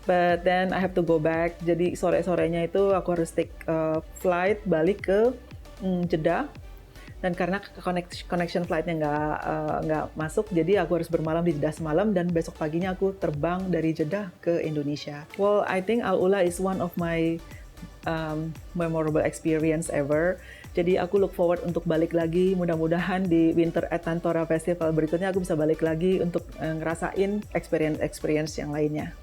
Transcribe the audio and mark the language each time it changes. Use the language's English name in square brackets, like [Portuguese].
[English] But then I have to go back, [Indonesian] jadi sore-sorenya itu aku harus take flight balik ke Jeddah. Dan karena connection flight-nya nggak masuk, jadi aku harus bermalam di Jeddah semalam, dan besok paginya aku terbang dari Jeddah ke Indonesia. [English] Well, I think Al Ula is one of my memorable experience ever. [Indonesian] Jadi aku [English] look forward [Indonesian] untuk balik lagi, mudah-mudahan di Winter at Tantora Festival berikutnya aku bisa balik lagi untuk ngerasain experience yang lainnya.